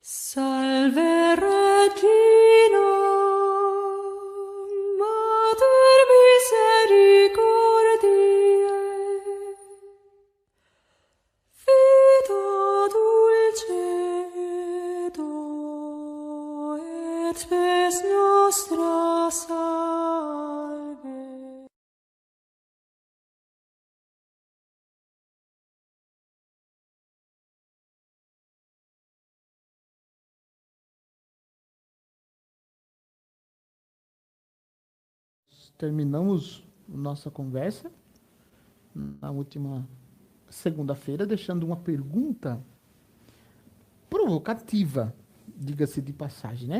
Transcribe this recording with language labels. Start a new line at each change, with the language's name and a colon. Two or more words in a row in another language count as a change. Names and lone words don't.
Latin: Salve Regina, Mater misericordiae, vita dulcedo et spes nostra salve.
Portuguese: Terminamos nossa conversa na última segunda-feira, deixando uma pergunta provocativa, diga-se de passagem, né?